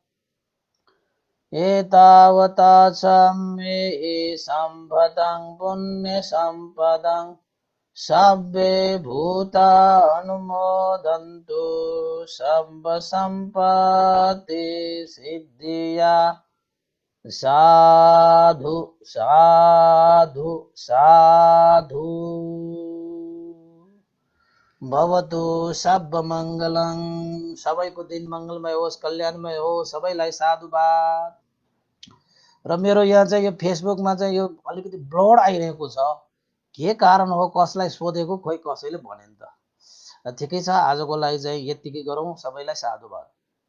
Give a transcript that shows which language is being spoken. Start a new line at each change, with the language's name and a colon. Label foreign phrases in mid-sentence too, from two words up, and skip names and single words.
Pali: एतावता सम्मेहि सम्भतं पुण्यसम्पदं सब्बे भूता अनुमोदन्तु सम्प सम्पत्ति सिद्धिया साधु साधु साधु भवतु सब मङ्गलं
Nepali: सबैको दिन मङ्गलमय होस् कल्याणमय होस् सबैलाई साधुवाद र मेरो यहाँ चाहिँ यो फेसबुकमा चाहिँ यो अलिकति ब्लड आइरहेको छ के कारण हो कसलाई सोधेको खोइ कसैले भनेन त ठिकै छ आजको लागि चाहिँ यतिकै गरौँ सबैलाई साधुवाद